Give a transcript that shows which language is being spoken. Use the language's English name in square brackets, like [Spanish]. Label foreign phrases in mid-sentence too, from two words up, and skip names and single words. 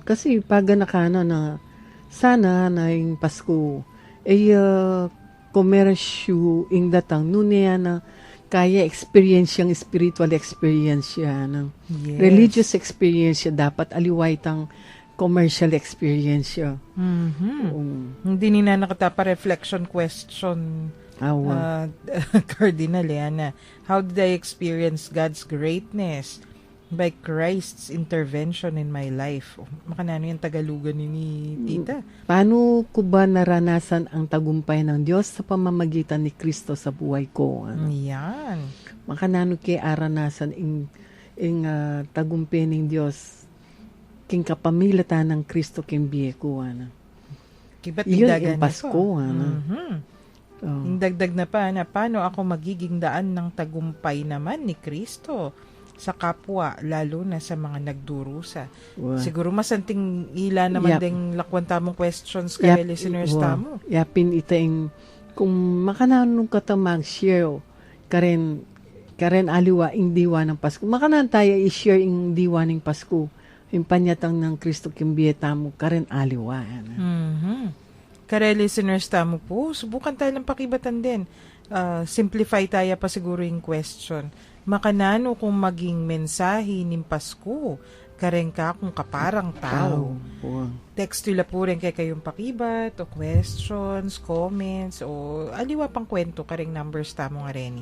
[Pampanga] Kasi pag nakano na sana na yung Pasko, komersyo ing datang nunya na kaya experience yung [English] spiritual experience [Pampanga] yan. [English] Religious experience [Pampanga] siya dapat aliway tang [English] commercial experience [Pampanga] siya. Hindi nina nakatapa [English] reflection question [Pampanga] Cardinal Liana. [English] How did I experience God's greatness by Christ's intervention in my life? [Pampanga] Makanano yung Tagalugan ni tita? [Filipino] Paano ko ba naranasan ang tagumpay ng Diyos sa pamamagitan ni Kristo sa buhay ko? Yan. [Pampanga] Makanano kay aranasan ing tagumpay ng Diyos king kapamilatan ng Kristo king biye ko. Kiba't yun yung Pasko. [Filipino] Yung dagdag na paano ako magiging daan ng tagumpay naman ni Kristo sa kapwa, lalo na sa mga nagdurusa. [Pampanga] Siguro masanting ila naman ding lakwan tamong questions kay listeners tamo. Yapin itaing kung makananong ka mag-share karen aliwa ing diwa ng Pasko. Makanan tayo i-share ing diwa ng Pasko. Yung panyatang ng Kristo kimbiye tamo karen aliwa. Kare listeners tamo po, subukan tayo ng pakibatan din. simplify tayo pa siguro yung question. Makanano kung maging mensahe ning Pasko, karen ka kung kaparang tao. Text tula po rin kay kayong pakibat o questions, comments o aliwa pang kwento kareng numbers tamo nga rin.